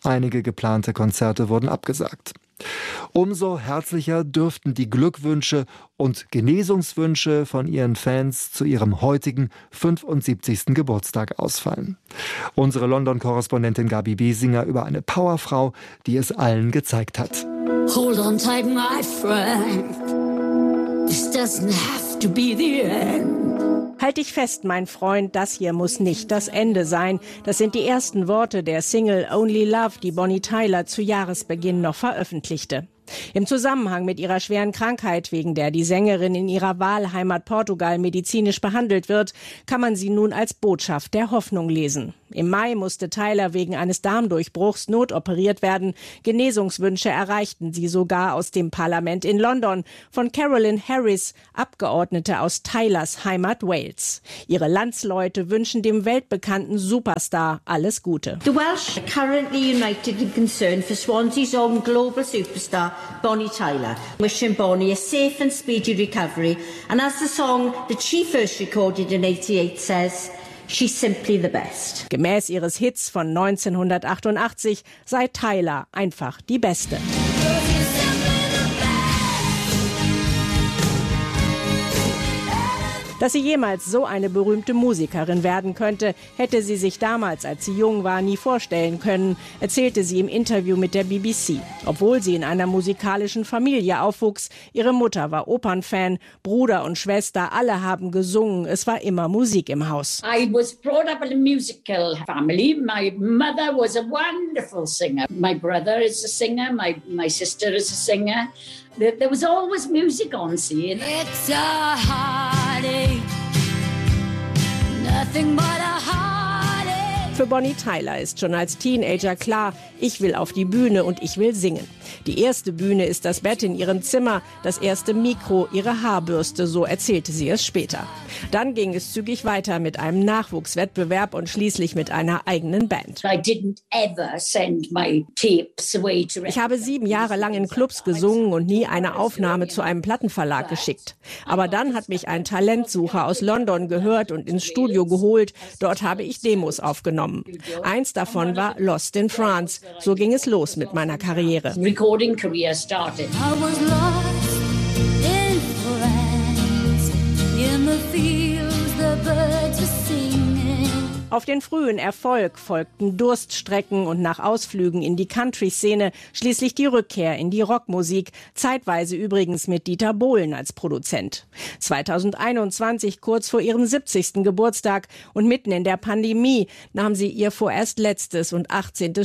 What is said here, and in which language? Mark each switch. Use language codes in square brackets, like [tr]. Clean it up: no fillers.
[de] Einige geplante Konzerte wurden abgesagt. Umso herzlicher dürften die Glückwünsche und Genesungswünsche von ihren Fans zu ihrem heutigen 75. Geburtstag ausfallen. Unsere London-Korrespondentin Gabi Biesinger über eine Powerfrau, die es allen gezeigt hat. [en] Hold on tight, my friend. This doesn't have to be the end. [de] Halt dich fest, mein Freund, das hier muss nicht das Ende sein. Das sind die ersten Worte der Single Only Love, die Bonnie Tyler zu Jahresbeginn noch veröffentlichte. Im Zusammenhang mit ihrer schweren Krankheit, wegen der die Sängerin in ihrer Wahlheimat Portugal medizinisch behandelt wird, kann man sie nun als Botschaft der Hoffnung lesen. Im Mai musste Tyler wegen eines Darmdurchbruchs notoperiert werden. Genesungswünsche erreichten sie sogar aus dem Parlament in London von Carolyn Harris, Abgeordnete aus Tylers Heimat Wales. Ihre Landsleute wünschen dem weltbekannten Superstar alles Gute. [en] The Welsh are currently united in concern for Swansea's own global superstar Bonnie Tyler. Wishing Bonnie a safe and speedy recovery. And as the song that she first recorded in 88 says, she's simply the best. [de] Gemäß ihres Hits von 1988 sei Tyler einfach die Beste. Dass sie jemals so eine berühmte Musikerin werden könnte, hätte sie sich damals, als sie jung war, nie vorstellen können, erzählte sie im Interview mit der BBC. Obwohl sie in einer musikalischen Familie aufwuchs, ihre Mutter war Opernfan, Bruder und Schwester, alle haben gesungen, es war immer Musik im Haus. [en] I was brought up in a musical family. My mother was a wonderful singer. My brother is a singer, my sister is a singer. There was always music on scene. It's a heartache. Nothing but a heartache. [de] Für Bonnie Tyler ist schon als Teenager klar, ich will auf die Bühne und ich will singen. Die erste Bühne ist das Bett in ihrem Zimmer, das erste Mikro, ihre Haarbürste, so erzählte sie es später. Dann ging es zügig weiter mit einem Nachwuchswettbewerb und schließlich mit einer eigenen Band. [en] I didn't ever send my tapes away to... [de] Ich habe 7 Jahre lang in Clubs gesungen und nie eine Aufnahme zu einem Plattenverlag geschickt. Aber dann hat mich ein Talentsucher aus London gehört und ins Studio geholt. Dort habe ich Demos aufgenommen. Eins davon war Lost in France. So ging es los mit meiner Karriere. [en] Recording career started. I was lost in France, in the fields the birds were singing. [de] Auf den frühen Erfolg folgten Durststrecken und nach Ausflügen in die Country-Szene schließlich die Rückkehr in die Rockmusik, zeitweise übrigens mit Dieter Bohlen als Produzent. 2021, kurz vor ihrem 70. Geburtstag und mitten in der Pandemie, nahm sie ihr vorerst letztes und 18.